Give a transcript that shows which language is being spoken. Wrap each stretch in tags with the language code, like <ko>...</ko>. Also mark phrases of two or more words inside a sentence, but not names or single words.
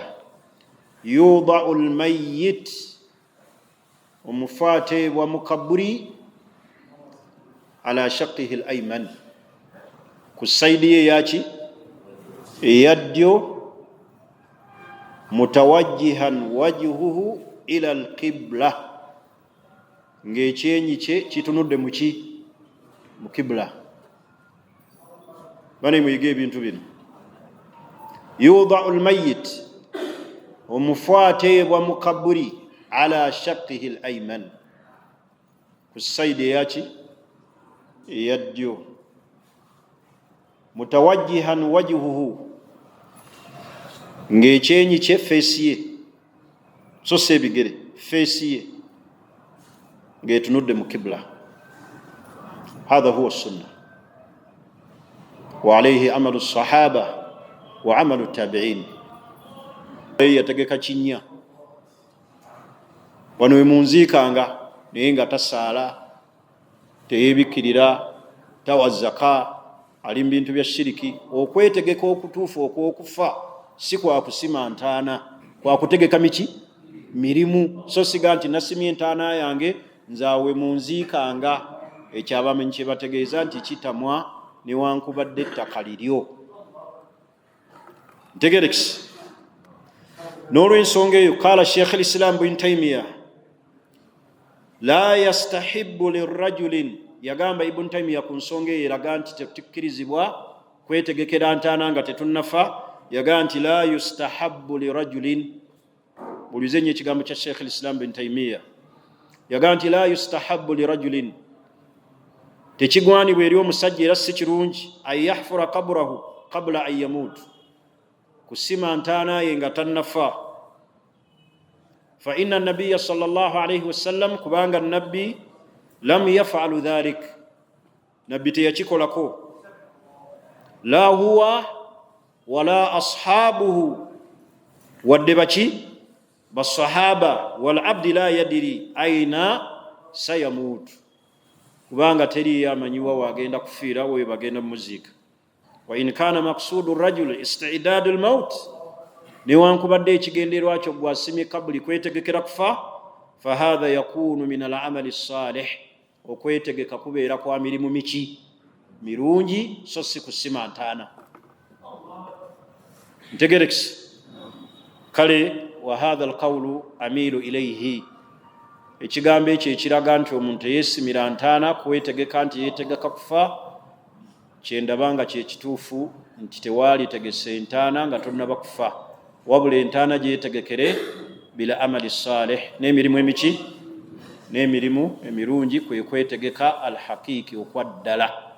<ar>يوضع الميت,</ar> <lg>omufu ateebwa mu kaburi</lg> <ar>على شقه الأيمن,</ar> <lg>ku sayidi ye yaki? Eya ddyo,</lg> <ar>متوجها وجهه إلى القبلة,</ar> <lg>ng'ekyenyi kye kitunudde mu ki? Mu kibla. Bane muyige ebintu bino.</lg> <ar>يوضع الميت,</ar> <lg>omufu ateebwa mu kaburi</lg> <ar>على شقه الأيمن,</ar> <lg>ku sayidi eyaki? Eya ddyo.</lg> <ar>متوجها وجهه,</ar> <lg>ng'ekyenyi kye feesi ye, so si ebigere, feesi ye ng'etunudde mu kibla.</lg> <ar>هذا هو السنة وعليه عمل الصحابة وعمل التابعين.</ar> <lg>yategeka kinya wano wemunziikanga naye nga tasaala, teyebikirira, tawa zaka, ali mu bintu bya shiriki. Okwetegeka okutuufu okw'okufa si kwa kusima ntaana, kwa kutegeka mirimu. So siga nti nasimye entaana yange nzaawe munziikanga, ekyabamenyi kye bategeeza nti kitamwa newankubadde ettaka liryo. Ntegerekisi. N'olw'ensonga eyo</lg> <ar>قال شيخ الإسلام ابن تيمية لا يستحب للرجل,</ar> <lg>yagamba Ibn Taymiyyah ku nsonga eyo eraga nti tetukkirizibwa kwetegekera ntaana nga tetunnafa. Yagamba nti</lg> <ar>لا يستحب للرجل,</ar> <lg>bulize nnyo ekigambo kya Sheikh al-Islam Ibn Taymiyyah. Yagamba nti</lg> <ar>لا يستحب للرجل,</ar> <lg>tekigwanibwa eri omusajja era si kirungi</lg> <ar>أن يحفر قبره قبل أن يموت,</ar> <lg>kusima ntaana ye nga tannafa.</lg> <ar>فإن النبي صلى الله عليه وسلم,</ar> <lg>kubanga nabbi</lg> <ar>لم يفعل ذلك,</ar> <lg>nabbi teyakikolako.</lg> <ar>لا هو ولا أصحابه,</ar> <lg>wadde baki basahaba,</lg> <ar>والعبد لا يدري أين سيموت,</ar> <lg>kubanga teri amanyiwa wagenda kufiira we bagenda muziika.</lg> <ar>وإن كان مقصود الرجل استعداد الموت,</ar> <lg>newankubadde ekigenderwa kyo gwasimye kabuli kwetegekera kufa,</lg> <ar>فهذا يكون من الأعمال الصالحة,</ar> <lg>okwetegeka kubeera kwa mirimu mirungi, so si kusima ntaana. Ntegerekisi.</lg> <ar>Kale وهذا القول أميل إليه,</ar> <lg>ekigambo ekyo ekiraga nti omuntu yeesimira ntaana kwetegeka nti yeetegeka kufa, kyendabanga kyekituufu nti tewaali tegese ntaana nga tonnaba kufa, wabula entaana gyetegekere</lg> <ar>بالأعمال الصالحة,</ar> <lg>n'emirimu emirungi, kwe kwetegeka alhaqiqi okwaddala.</lg>